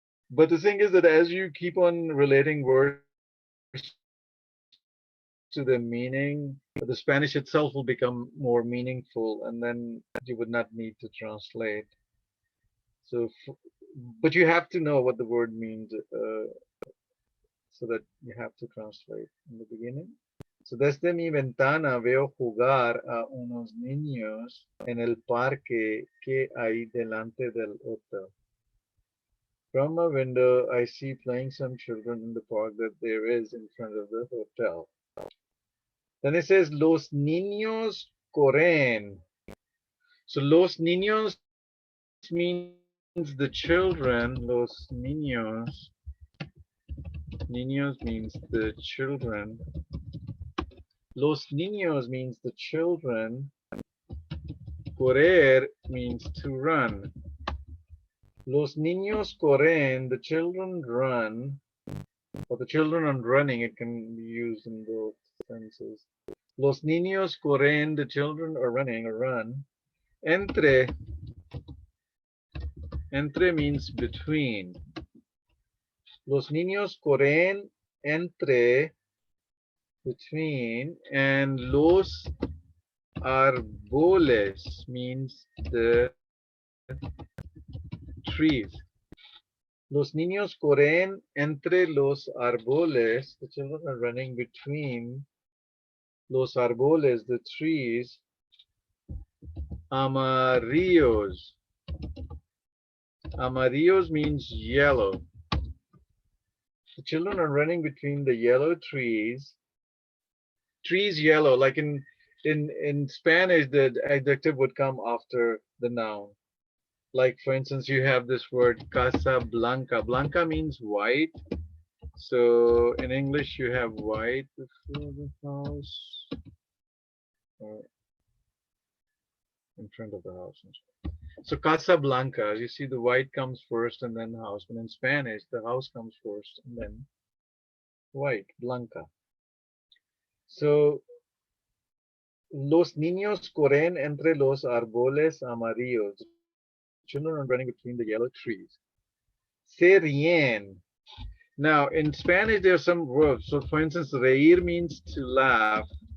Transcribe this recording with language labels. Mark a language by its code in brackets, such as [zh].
[en] But the thing is that as you keep on relating words to the meaning, the Spanish itself will become more meaningful, and then you would not need to translate. So, but you have to know what the word means, so that you have to translate in the beginning. [es] So desde mi ventana veo jugar a unos niños en el parque que hay delante del hotel. [en] From my window, I see playing some children in the park that there is in front of the hotel. Then it says, [es] los niños corren. [en] So [es] los niños [en] means the children. [es] Los niños. [en] Niños means the children. [es] Los niños [en] means the children. Correr means to run. [es] Los niños corren, [en] the children run. Or the children are running, it can be used in both senses. [es] Los niños corren, [en] the children are running or run. Entre. Entre means between. [es] Los niños corren entre, [en] between, and [es] los árboles [en] means the trees. [es] Los niños corren entre los árboles. [en] The children are running between [es] los árboles, [en] the trees. Amarillos. Amarillos means yellow. The children are running between the yellow trees. Trees yellow, like in Spanish, the adjective would come after the noun. Like, for instance, you have this word Casa Blanca. Blanca means white. So in English, you have white before the house, or in front of the house. So Casa Blanca, you see the white comes first and then the house. But in Spanish, the house comes first and then white, Blanca. [es] So los niños corren entre los árboles amarillos. [en] Children are running between the yellow trees. [es] Se ríen. [en] Now, in Spanish, there are some verbs. So, for instance, reír means to laugh.